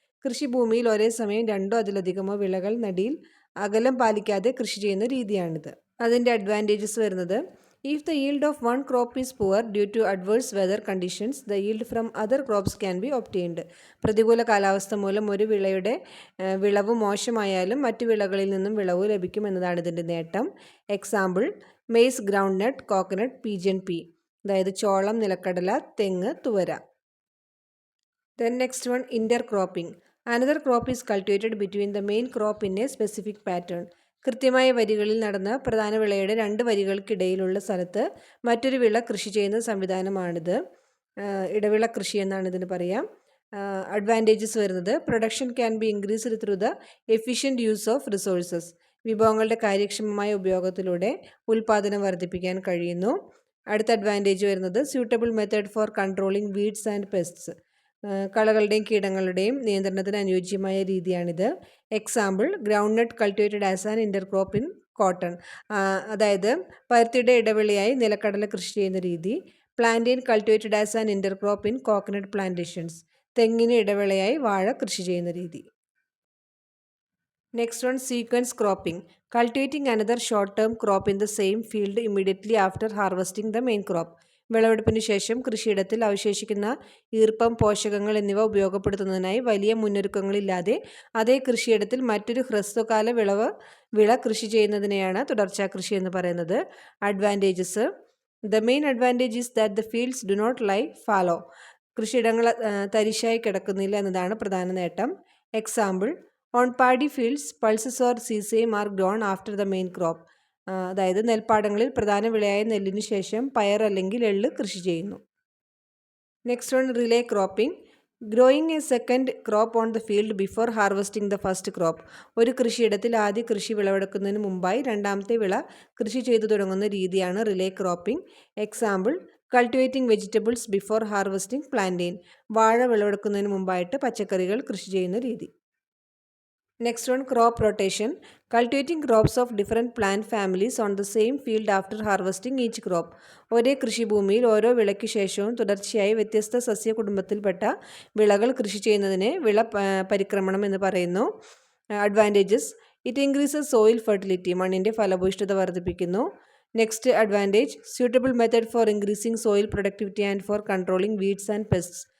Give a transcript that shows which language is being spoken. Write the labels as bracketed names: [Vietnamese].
[Malayalam] കൃഷിഭൂമിയിൽ ഒരേ സമയം രണ്ടോ അതിലധികമോ വിളകൾ നടിയിൽ അകലം പാലിക്കാതെ കൃഷി ചെയ്യുന്ന രീതിയാണിത്. അതിൻ്റെ അഡ്വാൻറ്റേജസ് വരുന്നത്, [English] if the yield of one crop is poor due to adverse weather conditions, the yield from other crops can be obtained. [Malayalam] പ്രതികൂല കാലാവസ്ഥ മൂലം ഒരു വിളയുടെ വിളവ് മോശമായാലും മറ്റു വിളകളിൽ നിന്നും വിളവ് ലഭിക്കും എന്നതാണ് ഇതിൻ്റെ നേട്ടം. [English] Example, maize, groundnut, coconut, pigeon pea. [Malayalam] അതായത് ചോളം, നിലക്കടല, തെങ്ങ്, തുവര. [English] Then next one, intercropping. Another crop is cultivated between the main crop in a specific pattern. [Malayalam] കൃത്യമായ വരികളിൽ നടന്ന പ്രധാന വിളയുടെ രണ്ട് വരികൾക്കിടയിലുള്ള സ്ഥലത്ത് മറ്റൊരു വിള കൃഷി ചെയ്യുന്ന സംവിധാനമാണിത്. ഇടവിള കൃഷി എന്നാണ് ഇതിന് പറയാം. അഡ്വാൻറ്റേജസ് വരുന്നത്, [English] Production can be increased through the efficient use of resources. [Malayalam] വിഭവങ്ങളുടെ കാര്യക്ഷമമായ ഉപയോഗത്തിലൂടെ ഉൽപ്പാദനം വർദ്ധിപ്പിക്കാൻ കഴിയുന്നു. അടുത്ത അഡ്വാൻറ്റേജ് വരുന്നത്, [English] Suitable method for controlling weeds and pests. [Malayalam] കളകളുടെയും കീടങ്ങളുടെയും നിയന്ത്രണത്തിന് അനുയോജ്യമായ രീതിയാണിത്. [English] Example, groundnut cultivated as an intercrop in cotton. [Malayalam] അതായത് പരുത്തിയുടെ ഇടവിളയായി നിലക്കടല കൃഷി ചെയ്യുന്ന രീതി. [English] Plantain cultivated as an intercrop in coconut plantations. [Malayalam] തെങ്ങിന് ഇടവിളയായി വാഴ കൃഷി ചെയ്യുന്ന രീതി. [English] Next one, sequence cropping. Cultivating another short-term crop in the same field immediately after harvesting the main crop. [Malayalam] വിളവെടുപ്പിന് ശേഷം കൃഷിയിടത്തിൽ അവശേഷിക്കുന്ന ഈർപ്പം, പോഷകങ്ങൾ എന്നിവ ഉപയോഗപ്പെടുത്തുന്നതിനായി വലിയ മുന്നൊരുക്കങ്ങളില്ലാതെ അതേ കൃഷിയിടത്തിൽ മറ്റൊരു ഹ്രസ്വകാല വിള കൃഷി ചെയ്യുന്നതിനെയാണ് തുടർച്ചാ കൃഷി എന്ന് പറയുന്നത്. [English] Advantages, the main advantage is that the fields do not lie fallow. [Malayalam] കൃഷിയിടങ്ങൾ തരിശായി കിടക്കുന്നില്ല എന്നതാണ് പ്രധാന നേട്ടം. [English] Example, on paddy fields pulses or sesame are grown after the main crop. [Malayalam] അതായത് നെൽപ്പാടങ്ങളിൽ പ്രധാന വിളയായ നെല്ലിനു ശേഷം പയർ അല്ലെങ്കിൽ എള്ള് കൃഷി ചെയ്യുന്നു. [English] Next one, relay cropping. Growing a second crop on the field before harvesting the first crop. [Malayalam] ഒരു കൃഷിയിടത്തിൽ ആദ്യ കൃഷി വിളവെടുക്കുന്നതിന് മുമ്പായി രണ്ടാമത്തെ വിള കൃഷി ചെയ്തു തുടങ്ങുന്ന രീതിയാണ് relay cropping. [English] Example, cultivating vegetables before harvesting plantain. [Malayalam] വാഴ വിളവെടുക്കുന്നതിന് മുമ്പായിട്ട് പച്ചക്കറികൾ കൃഷി ചെയ്യുന്ന രീതി. [English] Next one, crop rotation. Cultivating crops of different plant families on the same field after harvesting each crop. [Malayalam] ഒരേ കൃഷിഭൂമിയിൽ ഓരോ വിളയ്ക്ക് ശേഷവും തുടർച്ചയായി വ്യത്യസ്ത സസ്യ കുടുംബത്തിൽപ്പെട്ട വിളകൾ കൃഷി ചെയ്യുന്നതിനെ വിള പരിക്രമണം എന്ന് പറയുന്നു. [English] Advantages, it increases soil fertility. [Malayalam] മണ്ണിൻ്റെ ഫലഭൂയിഷ്ഠത വർദ്ധിപ്പിക്കുന്നു. [English] Next advantage, suitable method for increasing soil productivity and for controlling weeds and pests.